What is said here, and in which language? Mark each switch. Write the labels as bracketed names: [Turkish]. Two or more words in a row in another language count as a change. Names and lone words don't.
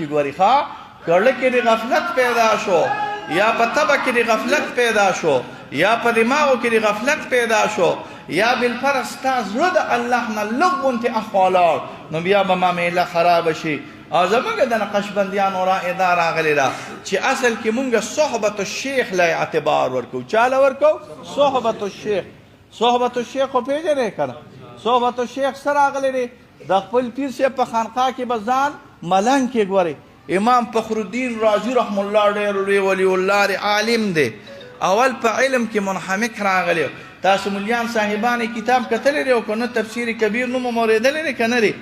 [Pashto] ګورې ښه کړه کې د غفلت پیدا شو، یا په طبع کې د غفلت پیدا شو، یا په دماغو کې د غفلت پیدا شو، یا بالفرض ستا زړه د الله نه لږ غوندې اخوا لاړ، نو بیا به معامله خرابه شي. او زمونږ د نقشبندیانو رایې دا راغلې ده چې اصل کې مونږ [Arabic] صحبت الشیخ [Pashto] له اعتبار ورکو. چا له ورکو؟ [Arabic] صحبت الشیخ. صحبت الشیخ [Pashto] خو پېژنې که نه؟ [Arabic] صحبت الشیخ [Pashto] څه راغلی دی؟ د خپل پیر صاحب په خانقاه کې به ځان ملنګ کې ګورې. امام فخرالدین رازي [Arabic] رحم الله [Pashto] ډېر لوی [Arabic] ولی الله [Pashto] دی، عالم دی، اول په علم کې منحمک راغلی. تاسو ملیان صاحبان کتاب کتلی دی او که نه تفسیر کبیر نوم مو اورېدلی دی که نه دی؟